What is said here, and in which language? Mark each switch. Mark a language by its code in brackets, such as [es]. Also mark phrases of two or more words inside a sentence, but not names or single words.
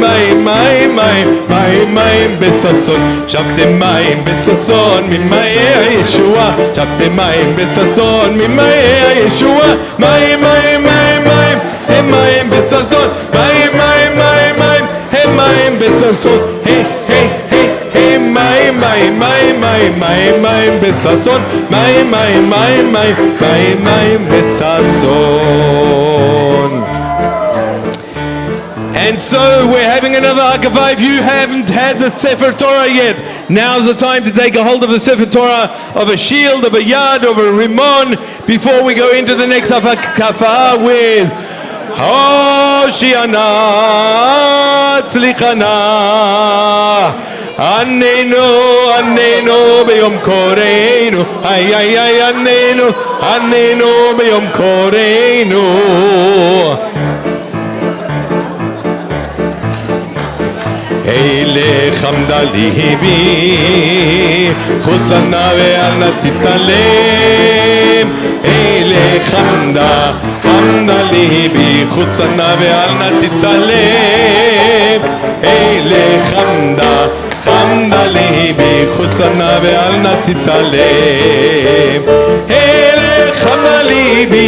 [he] מים מים מים מים מים בששון שפתם מים בששון ממאי הישועה שפתם מים בששון ממאי הישועה מים מים מים מים הם מים בששון מים מים מים מים הם מים בששון היי היי היי היי מים מים מים מים מים מים בששון מים מים מים מים מים מים בששון. [en] And so we're having another Akava. If you haven't had the [he] Sefer Torah [en] yet, now's the time to take a hold of the [he] Sefer Torah, [en] of a shield, of a yad, of a rimon, before we go into the next Akava with [he] הושיענא הצליחנא ענינו ענינו ביום קראנו אי אי אי ענינו ענינו ביום קראנו אלה חמדה לבי חוסה נא ואל נא תתעלם אלה חמדה לבי חוסה נא ואל נא תתעלם אלה חמדה לבי חוסה נא ואל נא תתעלם אלה חמדה לבי